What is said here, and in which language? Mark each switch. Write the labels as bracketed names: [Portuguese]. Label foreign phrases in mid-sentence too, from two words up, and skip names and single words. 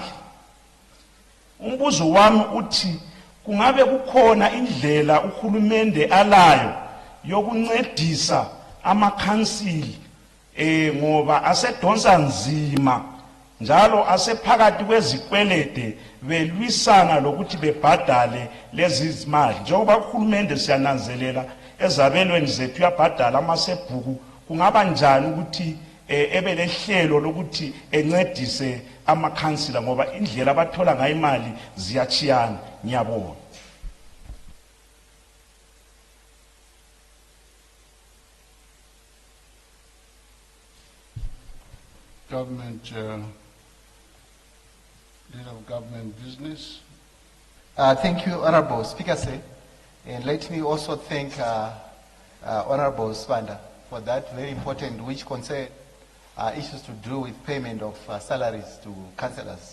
[North Ndebele] Umbuzo wami uthi kungabe kukhona indlela uhulumende alayo yokuncedisa amakhansili ngoba asedonsa nzima njalo asephakathi kwezikwelede belwisana lokuthi bebhadale lezi zimali. Njengoba uhulumende siyananzelela ezabelweni zethu uyabhadala amasebhuku, kungaba njani ukuthi ebelehlelo lokuthi encedise amakhansila ngoba indlela abathola ngayo imali ziyachiyana? Ngiyabonga. [English] Government, leader of government business. Thank you, Honorable Speaker. And let me also thank Honorable Spanda for that very important, which concern issues to do with payment of salaries to councillors.